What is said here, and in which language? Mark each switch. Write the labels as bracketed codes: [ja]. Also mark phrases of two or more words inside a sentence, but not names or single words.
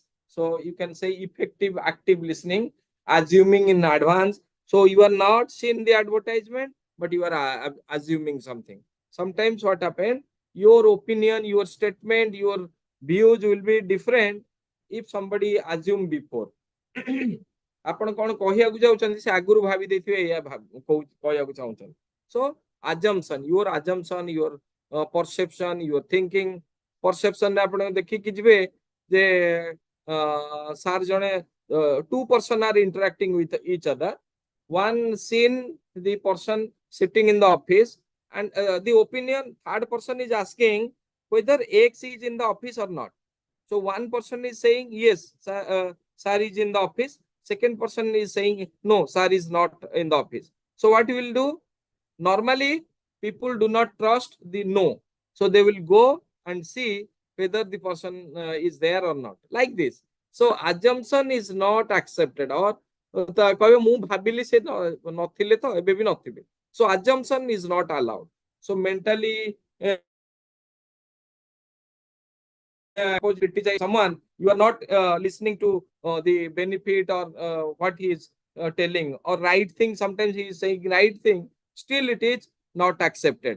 [en] So you can say effective, active listening, assuming in advance. So you are not seeing the advertisement, but you are assuming something. Sometimes what happen, your opinion, your statement, your views will be different if somebody assume before. [or] ଆପଣ କଣ କହିବାକୁ ଯାଉଛନ୍ତି ସେ ଆଗରୁ ଭାବି ଦେଇଥିବେ ଏଇଆ କହିବାକୁ ଚାହୁଁଛନ୍ତି. [en] So assumption, your assumption, your perception, your thinking. [or] Perception ରେ ଆପଣ ଦେଖିକି ଯିବେ ଯେ ସାର୍ ଜଣେ [en] two person are interacting with each other. One seen the person sitting in the office, and the opinion third person is asking whether X is in the office or not. So one person is saying yes, sir is in the office. Second person is saying no, sir is not in the office. So what you will do? Normally, people do not trust the no. So they will go and see whether the person is there or not. Like this. So assumption is not accepted. [or] Or କହିବେ ମୁଁ ଭାବିଲି ସେ ନଥିଲେ ତ ଏବେ ବି ନଥିବେ. [en] So assumption is not allowed. So mentally criticize someone, you are not listening to the benefit or what he is telling, or right thing. Sometimes he is saying right thing, still it is not accepted.